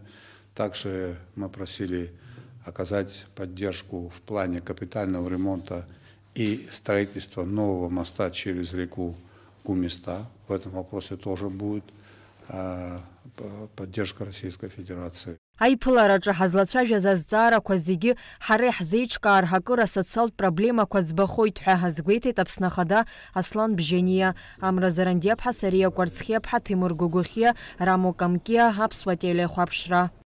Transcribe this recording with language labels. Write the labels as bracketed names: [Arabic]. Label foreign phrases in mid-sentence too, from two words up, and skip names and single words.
[Russian] Также мы просили оказать поддержку в плане капитального ремонта и строительства нового моста через реку Гумиста. В этом вопросе тоже будет поддержка Российской Федерации. [Abkhazian] Аиԥылараҿы ҳазлацәажәаз азҵаарақәа зегьы ҳара иҳзеиҿкаар ҳакыр асоциалтә проблемақәа ӡбахоит ҳәа ҳазгәеиҭеит Аԥсны ахада Аслан Бжьаниа. Амра Заранди-аԥҳа, Сариа Кәарцхиа-ԥҳа, Ҭемыр Гогохиа, Рамо Камкиа, Аԥсуа телеихәаԥшра.